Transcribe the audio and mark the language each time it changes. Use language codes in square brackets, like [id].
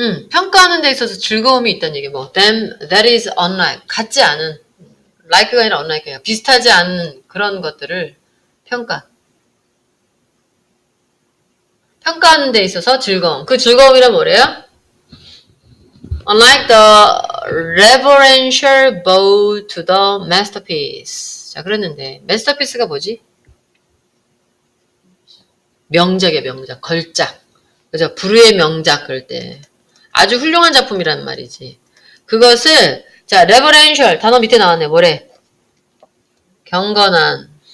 [ko] 평가하는 데 있어서 즐거움이 있다는 얘기. 뭐, [en] that is unlike. [ko] 같지 않은. like가 아니라 unlike야. 비슷하지 않은 그런 것들을 평가하는 데 있어서 즐거움. 그 즐거움이란 뭐래요? [en] Unlike the reverential bow to the masterpiece. [ko] 자, 그랬는데 masterpiece가 뭐지? 명작이야, 명작. 걸작. 그죠? 불후의 명작 그럴 때. 아주 훌륭한 작품이란 말이지. 그것을 자, reverential 단어 밑에 나왔네. 뭐래? 경건한.